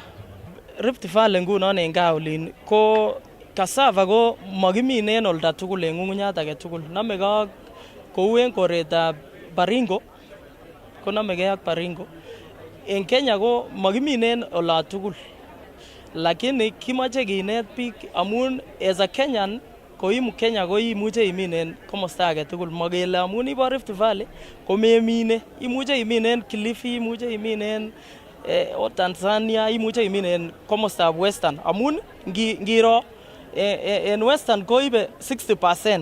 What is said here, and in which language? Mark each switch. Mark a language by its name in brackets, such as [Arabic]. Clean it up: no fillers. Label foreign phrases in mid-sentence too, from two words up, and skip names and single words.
[Kalenjin] Rift Valley ngunon en gaa olin ko cassava ko makimine en olda tugul en ng'ung'unyat age tugul. Namege kou en koretab Baringo ko namege ak Baringo. En Kenya ko makimine en olda tugul. Lakini kimache kinet biik amun [English] as a Kenyan [Kalenjin] koimu Kenya ko imuche imin en komosta age tugul. Makele amun ibo Rift Valley ko memine. Imuche imin en Kilifi, imuche imin en Tanzania, imuche imin en komostab Western. Amun ngiro en Western koibe 60%.